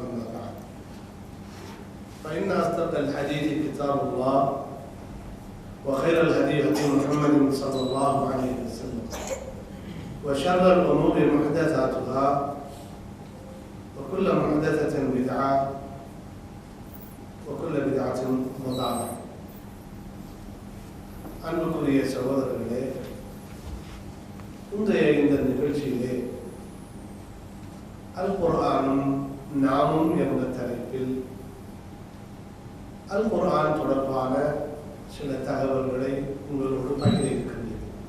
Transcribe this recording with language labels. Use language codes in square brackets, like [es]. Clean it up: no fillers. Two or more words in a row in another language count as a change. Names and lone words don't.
[ar] أما بعد فإن أصدق الحديث كتاب الله وخير الهدي هدي محمد صلى الله عليه وسلم وشر الأمور محدثاتها وكل محدثة بدعة وكل بدعة ضلالة. [ta] அன்புக்குரிய சகோதரர்களே, இன்றைய இந்த நிகழ்ச்சியிலே அல் குர்ஆனும் நாமும் என்ற தலைப்பில் அல் குர்ஆன் தொடர்பான சில தகவல்களை உங்களோடு பகிர இருக்கின்றேன்.